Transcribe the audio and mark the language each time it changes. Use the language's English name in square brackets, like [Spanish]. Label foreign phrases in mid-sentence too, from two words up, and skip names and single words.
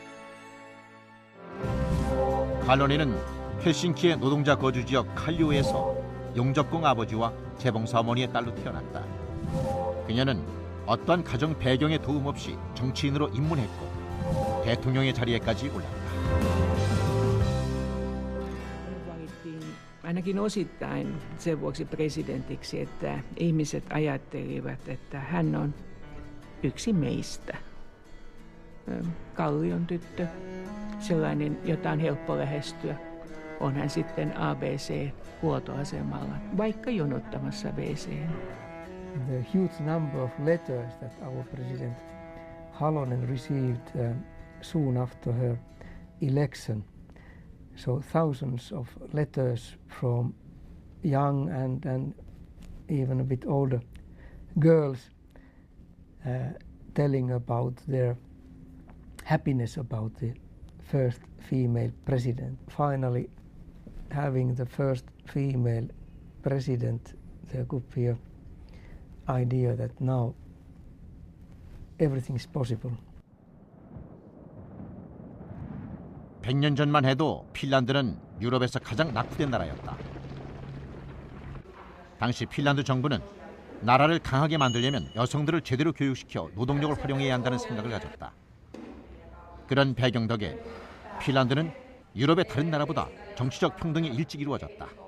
[Korean] 할로넨은 헬싱키의 노동자 거주지역 칼리오에서 용접공 아버지와 재봉사 어머니의 딸로 태어났다. 그녀는 어떠한 가정 배경의 도움 없이 정치인으로 입문했고 대통령의 자리에까지 올랐다. [Finnish] Ainakin osittain sen vuoksi presidentiksi, että ihmiset ajattelivat, että hän on yksi meistä. Kallion tyttö, sellainen, jota on helppo lähestyä. On hän sitten ABC-huoltoasemalla, vaikka jonottamassa WC:n. [English] The huge number of letters that our President Halonen received soon after her election. So thousands of letters from young and even a bit older girls telling about their happiness about the first female president. Finally, having the first female president, there could be an idea that now everything is possible. [Korean] 100년 전만 해도 핀란드는 유럽에서 가장 낙후된 나라였다. 당시 핀란드 정부는 나라를 강하게 만들려면 여성들을 제대로 교육시켜 노동력을 활용해야 한다는 생각을 가졌다. 그런 배경 덕에 핀란드는 유럽의 다른 나라보다 정치적 평등이 일찍 이루어졌다.